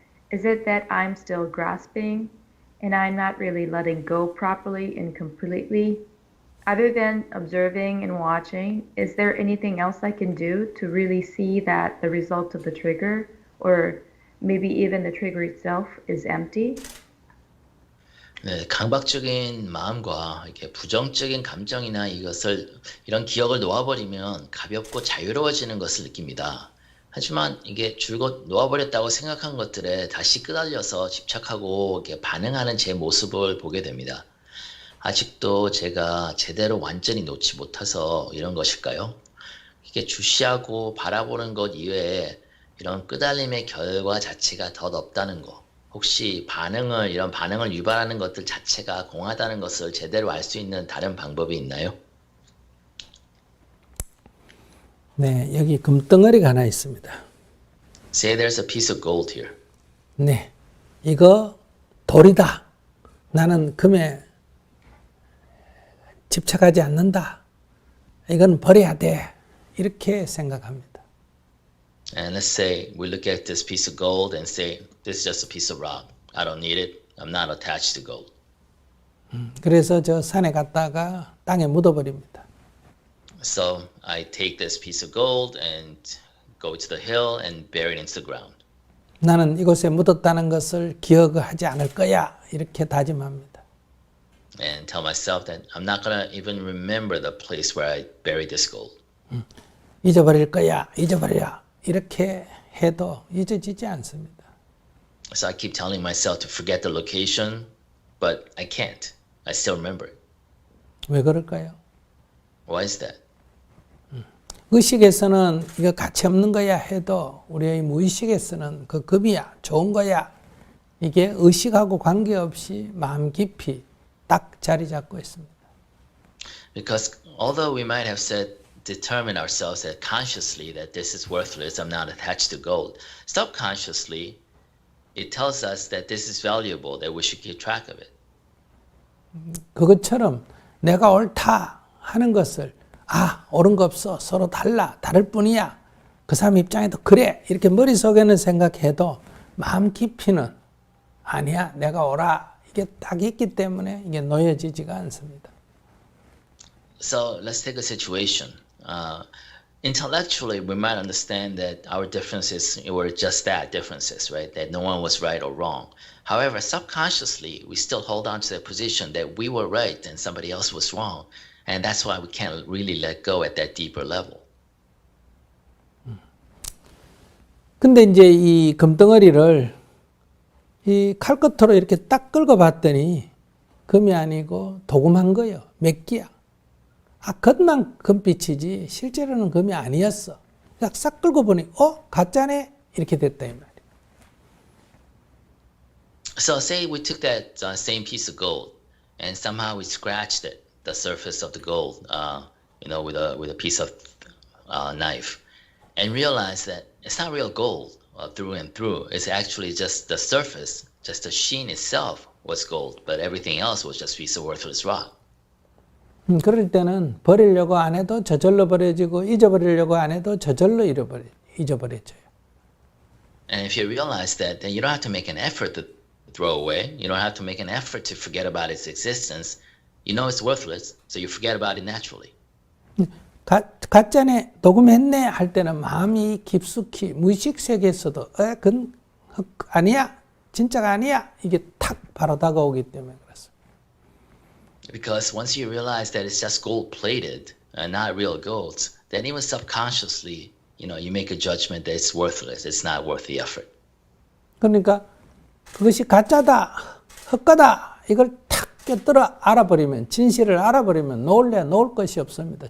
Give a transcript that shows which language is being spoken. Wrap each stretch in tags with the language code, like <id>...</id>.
<en>Is it that I'm still grasping and I'm not really letting go properly and completely? Other than observing and watching, is there anything else I can do to really see that the result of the trigger, or maybe even the trigger itself, is empty?</en> <ko>네, 강박적인 마음과 이렇게 부정적인 감정이나 이런 기억을 놓아버리면 가볍고 자유로워지는 것을 느낍니다. 하지만 이게 줄곧 놓아버렸다고 생각한 것들에 다시 끄달려서 집착하고 이렇게 반응하는 제 모습을 보게 됩니다. 아직도 제가 제대로 완전히 놓지 못해서 이런 것일까요? 이게 주시하고 바라보는 것 이외에 이런 끄달림의 결과 자체가 덧 없다는 것, 혹시 이런 반응을 유발하는 것들 자체가 공하다는 것을 제대로 알 수 있는 다른 방법이 있나요? 네, 여기 금덩어리가 하나 있습니다.</ko> <en>Say there's a piece of gold here.</en> <ko>네, 이거 돌이다. 나는 금에 집착하지 않는다. 이건 버려야 돼. 이렇게 생각합니다.</ko> <en>And let's say we look at this piece of gold and say, this is just a piece of rock. I don't need it. I'm not attached to gold.</en> <ko>그래서 저 산에 갔다가 땅에 묻어버립니다.</ko> <en>So I take this piece of gold and go to the hill and bury it into the ground.</en> <ko>나는 이곳에 묻었다는 것을 기억하지 않을 거야. 이렇게 다짐합니다.</ko> <en>And tell myself that I'm not going to even remember the place where I buried this gold.</en> <ko>잊어버릴 거야. 잊어버려. 이렇게 해도 잊어지지 않습니다.</ko> <en>So I keep telling myself to forget the location, but I can't. I still remember it.</en> <ko>왜 그럴까요?</ko> <en>Why is that?</en> <ko>의식에서는 이거 가치 없는 거야 해도 우리의 무의식에서는 그 급이야, 좋은 거야. 이게 의식하고 관계없이 마음 깊이 딱 자리 잡고 있습니다.</ko> <en>Because although we might have determined ourselves that consciously that this is worthless, I'm not attached to gold, subconsciously it tells us that this is valuable, that we should keep track of it.</en> <ko>그것처럼 내가 옳다 하는 것을 옳은 거 없어. 서로 다를 뿐이야. 그 사람 입장에도 그래. 이렇게 머릿속에는 생각해도 마음 깊이는 아니야. 내가 옳아. 이게 딱 있기 때문에 이게 놓여지지가 않습니다.</ko> <en>So let's take a situation. Intellectually, we might understand that our differences were just that, differences, right? That no one was right or wrong. However, subconsciously, we still hold on to the position that we were right and somebody else was wrong. And that's why we can't really let go at that deeper level.</en> <ko>근데 이제 이 금덩어리를 이 칼끝으로 이렇게 딱 긁어 봤더니 금이 아니고 도금한 거예요. 맥기야. 겉만 금빛이지 실제로는 금이 아니었어. 싹 긁어 보니 가짜네? 이렇게 됐다 이 말이에요.</ko> <en>So say we took that same piece of gold and somehow we scratched it, the surface of the gold, with a piece of knife, and realized that it's not real gold through and through. It's actually just the surface, just the sheen itself was gold, but everything else was just a piece of worthless rock.</en> <ko>그럴 때는 버리려고 안 해도 저절로 버려지고 잊어버리려고 안 해도 저절로 잊어버려져요.</ko> <en>And if you realize that, then you don't have to make an effort to throw away. You don't have to make an effort to forget about its existence. You know it's worthless, so you forget about it naturally.</en> <ko>가짜네, 도금했네 할 때는 마음이 깊숙이 무의식 세계에서도 그건 아니야, 진짜가 아니야 이게 탁 바로 다가오기 때문에 그렇습니다.</ko> <en>Because once you realize that it's just gold-plated and not real gold, then even subconsciously, you make a judgment that it's worthless. It's not worth the effort.</en> <ko>그러니까 그것이 가짜다, 헛가다 이걸 탁 꿰뚫어 알아버리면 진실을 알아버리면 놓을 것이 없습니다.</ko>